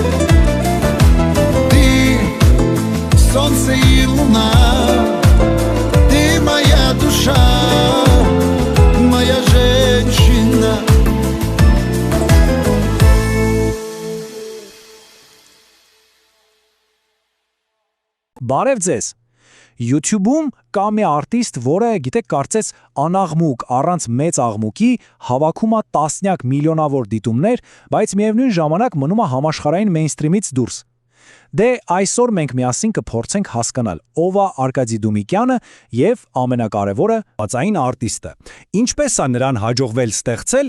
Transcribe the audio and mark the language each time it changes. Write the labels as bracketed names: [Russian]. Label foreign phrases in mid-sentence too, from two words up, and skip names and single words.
[Russian] Ты солнце и луна, ты моя душа, моя женщина. [Armenian] Բարև ձեզ։ YouTube-ում կա մի արտիստ, որը գիտեք կարծես անաղմուկ, առանց մեծ աղմուկի հավաքում է տասնյակ միլիոնավոր դիտումներ, բայց միևնույն ժամանակ մնում է համաշխարհային մեյնսթրիմից դուրս։ Դե այսօր մենք միասին կփորձենք հասկանալ ով է Արկադի Դումիկյանը եւ ամենակարևորը բացային արտիստը։ Ինչպես է նրան հաջողվել ստեղծել